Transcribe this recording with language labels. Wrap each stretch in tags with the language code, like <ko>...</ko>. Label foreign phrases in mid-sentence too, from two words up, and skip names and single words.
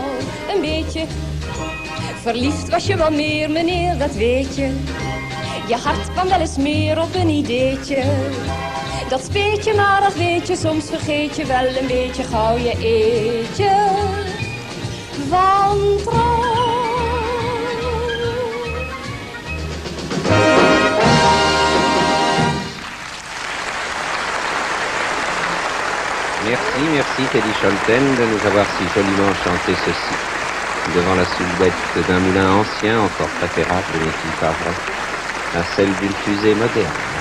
<nl>Een beetje verliefd was je wel meer, meneer, dat weet je. Je hart kwam wel eens meer op een ideetje. Dat speet je, maar dat weet je, soms vergeet je wel een beetje gauw je eetje van trouw.</nl> <fr>Merci, merci Teddy Scholten de nous avoir si joliment chanté ceci devant la silhouette d'un moulin ancien encore préférable, n'est-il pas vrai, à celle d'une fusée moderne.</fr>